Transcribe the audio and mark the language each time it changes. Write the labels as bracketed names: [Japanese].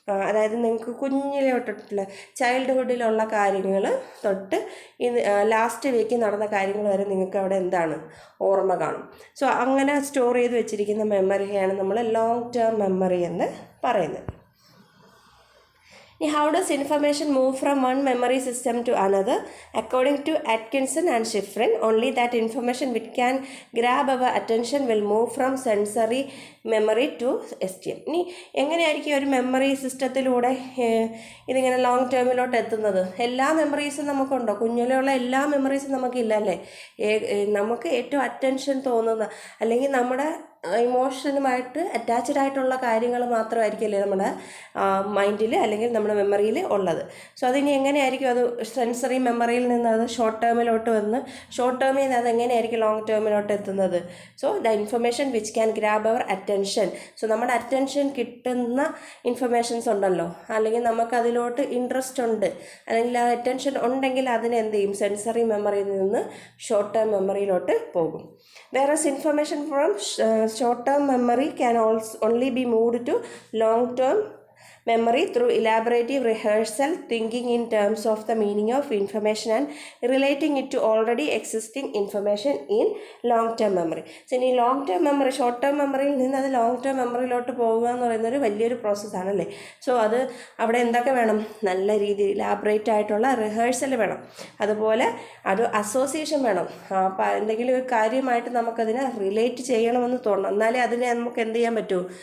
[Malayalam] അതായത് നിങ്ങൾക്ക് കുഞ്ഞിലെ തൊട്ടുള്ള ചൈൽഡ്ഹുഡിലുള്ള കാര്യങ്ങൾ തൊട്ട് ലാസ്റ്റ് വീക്ക് നടന്ന കാര്യങ്ങൾ വരെ നിങ്ങൾക്ക് അവിടെ എന്താണ്, ഓർമ്മ കാണും. സോ അങ്ങനെ സ്റ്റോർ ചെയ്ത് വെച്ചിരിക്കുന്ന മെമ്മറിയാണ് നമ്മൾ ലോങ് ടേം മെമ്മറി എന്ന് പറയുന്നത്. [English] How does information move from one memory system to another? According to Atkinson and Shiffrin, only that information which can grab our attention will move from sensory memory to STM. [Malayalam] ഇനി എങ്ങനെയായിരിക്കും ഒരു memory സിസ്റ്റത്തിലൂടെ ഇതിങ്ങനെ long ടേമിലോട്ട് എത്തുന്നത്? എല്ലാ മെമ്മറീസും നമുക്കുണ്ടോ? കുഞ്ഞിലുള്ള എല്ലാ മെമ്മറീസും നമുക്കില്ല അല്ലേ? നമുക്ക് ഏറ്റവും അറ്റൻഷൻ തോന്നുന്ന, അല്ലെങ്കിൽ നമ്മുടെ ഇമോഷനുമായിട്ട് അറ്റാച്ച്ഡ് ആയിട്ടുള്ള കാര്യങ്ങൾ മാത്രമായിരിക്കില്ലേ നമ്മുടെ മൈൻഡിൽ അല്ലെങ്കിൽ നമ്മുടെ മെമ്മറിയിൽ ഉള്ളത്. സോ അതിനി എങ്ങനെയായിരിക്കും അത് സെൻസറി മെമ്മറിയിൽ നിന്ന് അത് ഷോർട്ട് ടേമിലോട്ട് വന്ന് ഷോർട്ട് ടേമിൽ നിന്ന് അത് എങ്ങനെയായിരിക്കും ലോങ് ടേമിലോട്ട് എത്തുന്നത്? [English] So the information which can grab our attention. [Malayalam] So നമ്മുടെ അറ്റൻഷൻ കിട്ടുന്ന ഇൻഫർമേഷൻസ് ഉണ്ടല്ലോ, അല്ലെങ്കിൽ നമുക്കതിലോട്ട് ഇൻട്രസ്റ്റ് ഉണ്ട്, അല്ലെങ്കിൽ ആ അറ്റൻഷൻ ഉണ്ടെങ്കിൽ അതിനെ എന്ത് ചെയ്യും? സെൻസറി മെമ്മറിയിൽ നിന്ന് ഷോർട്ട് ടേം മെമ്മറിയിലോട്ട് പോകും. [English] Whereas information from short-term memory can also only be moved to long-term memory through elaborative rehearsal, thinking in terms of the meaning of information and relating it to already existing information in long-term memory. [Malayalam] So ഇനി long term memory, short term മെമ്മറിയിൽ നിന്ന് അത് long term മെമ്മറിയിലോട്ട് പോകുക എന്ന് പറയുന്നൊരു വലിയൊരു പ്രോസസ്സാണല്ലേ. So അത് അവിടെ എന്തൊക്കെ വേണം? നല്ല രീതിയിൽ ഇലാബറേറ്റ് ആയിട്ടുള്ള റിഹേഴ്സൽ വേണം, അതുപോലെ ഒരു അസോസിയേഷൻ വേണം. അപ്പം എന്തെങ്കിലും ഒരു കാര്യമായിട്ട് നമുക്കതിനെ റിലേറ്റ് ചെയ്യണമെന്ന് തോന്നണം, എന്നാലേ അതിനെ നമുക്ക് എന്ത് ചെയ്യാൻ പറ്റൂ?